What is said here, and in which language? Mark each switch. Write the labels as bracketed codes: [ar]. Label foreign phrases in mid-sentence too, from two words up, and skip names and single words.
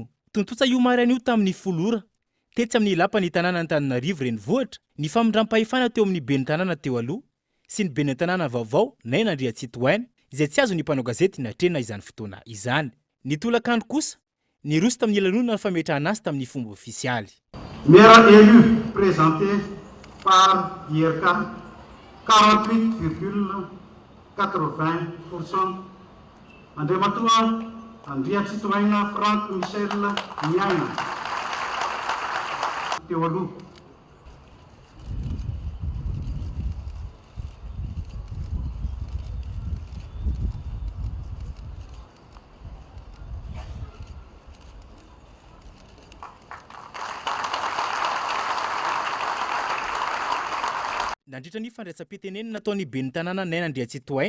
[mg] Tontosa io mary anio tamin'ny folora tetsy amin'ny lapan'ny tanàna Antananarivo renivohitra ny famindram-pahefana teo amin'ny ben'ny tanàna teo aloha sy ny ben'ny tanàna Vaovao naina Andritsitoaina izay tsy azo ny mpanao gazety natrena izany fotoana izany. Ny tolakandro kosa ny roso tamin'ny lanonana ny fametrahana azy tamin'ny fomba ofisialy. [fr] Maire élu présenté par IRK 48,80%. [mg] Andriamatoa Andritsitoaina Frank Michel Niaina. Teo aloha. Nandritra ny fandraisam-pitenenina nataony ben'ny tanàna naina Andritsitoaina